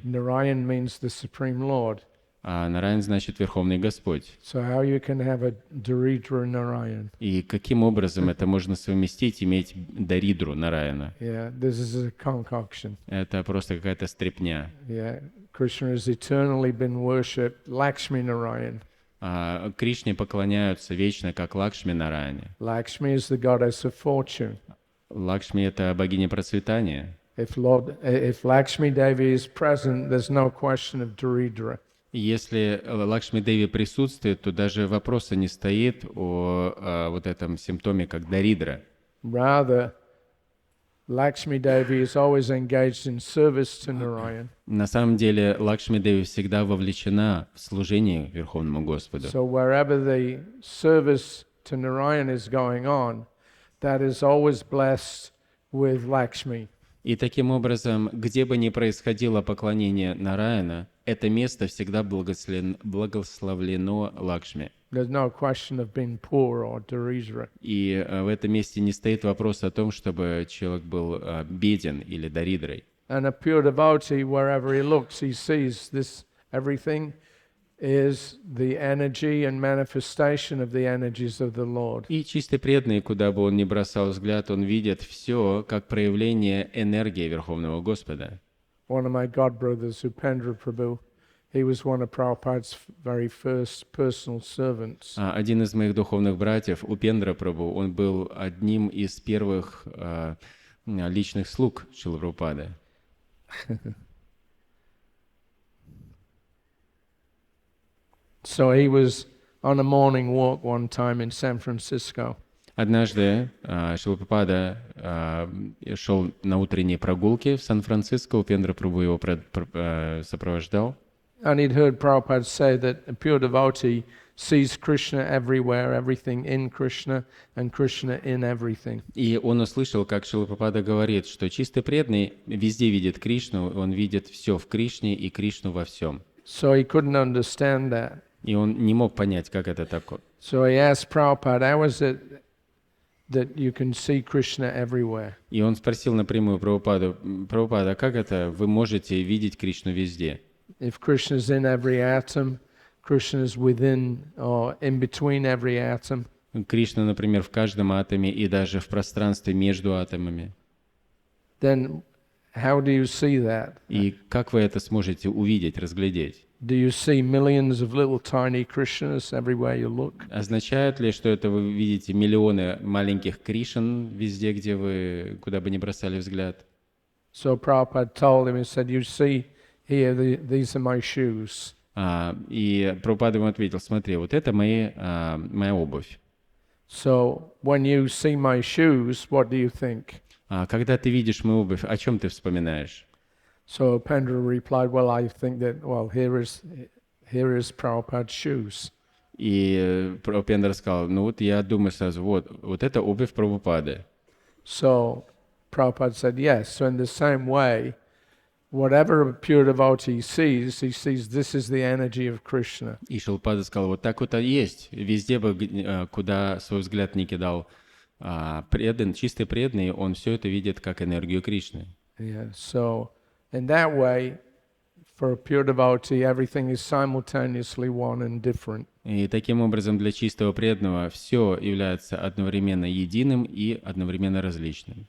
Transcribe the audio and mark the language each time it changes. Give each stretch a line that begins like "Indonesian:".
English: Narayan means the Supreme Lord.
Russian: а Нараян значит «Верховный Господь».
English: So how you can have a Daridra Narayan?
Russian: И каким образом это можно совместить, иметь Даридру Нараяна?
English: Yeah, this is a concoction.
Russian: Это просто какая-то стряпня.
English: Yeah, Krishna has eternally been worshipped, Lakshmi Narayan.
Russian: Кришне поклоняются вечно, как Лакшми Нараяне.
English: Lakshmi is the goddess of fortune.
Russian: Лакшми — это богиня процветания.
English: If Lakshmi Devi is present, there's no question of Daridra.
Russian: И если Лакшми Деви присутствует, то даже вопроса не стоит о вот этом симптоме, как Даридра.
English: Rather, Lakshmi Devi is always engaged in service to Narayan.
Russian: На самом деле Лакшми Деви всегда вовлечена в служение Верховному Господу.
English: So wherever the service to Narayan is going on, that is always blessed with Lakshmi.
Russian: И таким образом, где бы ни происходило поклонение Нараяна, это место всегда благословлено Лакшми.
English: There's no question of being poor or Daridra.
Russian: И в этом месте не стоит вопрос о том, чтобы человек был беден или даридрой.
English: And a pure devotee, wherever he looks, he sees this, everything is the energy and manifestation of the energies of the Lord.
Russian: И чистый преданный, куда бы он ни бросал взгляд, он видит все как проявление энергии Верховного Господа.
English: One of my god brothers, Upendra Prabhu, he was one of Prabhupada's very first personal servants.
Russian: Один из моих духовных братьев, Упендра Прабху, он был одним из первых личных слуг Шрилы Прабхупады.
English: So he was on a morning walk one time in San Francisco.
Russian: Однажды Шрила Прабхупада шел на утренние прогулки в Сан-Франциско, Упендра Прабху его сопровождал.
English: And he'd heard Prabhupada say that a pure devotee sees Krishna everywhere, everything in Krishna, and Krishna in everything.
Russian: И он услышал, как Шрила Прабхупада говорит, что чистый преданный везде видит Кришну, он видит все в Кришне и Кришну во всем.
English: So he couldn't understand that.
Russian: И он не мог понять, как это такое.
English: So he asked Prabhupada, how is it that you can see Krishna everywhere?
Russian: И он спросил напрямую Прабхупаду: Прабхупада, как это вы можете видеть Кришну везде?
English: If Krishna is in every atom, Krishna is within or in between every atom.
Russian: Кришна, например, в каждом атоме и даже в пространстве между атомами.
English: then how do you see that?
Russian: И как вы это сможете увидеть, разглядеть?
English: Do you see millions of little tiny Krishnas everywhere you look?
Russian: Означает ли, что это вы видите миллионы маленьких Кришн везде, где вы, куда бы ни бросали взгляд?
English: So Prabhupada told him, he said, you see here, these are my shoes.
Russian: И Прабхупада ему ответил, смотри, вот это моя обувь.
English: So when you see my shoes, what do you think?
Russian: Когда ты видишь мою обувь, о чем ты вспоминаешь?
English: So Pendra replied, well, I think that, well, here is Prabhupada's shoes.
Russian: И Прабхупада сказал, ну вот я думаю сразу, вот это обувь Прабхупады.
English: So Prabhupada said, yes. So in the same way, whatever a pure devotee sees, he sees this is the energy of Krishna.
Russian: И Шилпада сказал, вот так вот и есть. Везде бы, куда свой взгляд не кидал чистый преданный, он все это видит как энергию Кришны.
English: Yeah. So in that way, for a pure devotee, everything is simultaneously one and different.
Russian: И таким образом для чистого преданного все является одновременно единым и одновременно различным.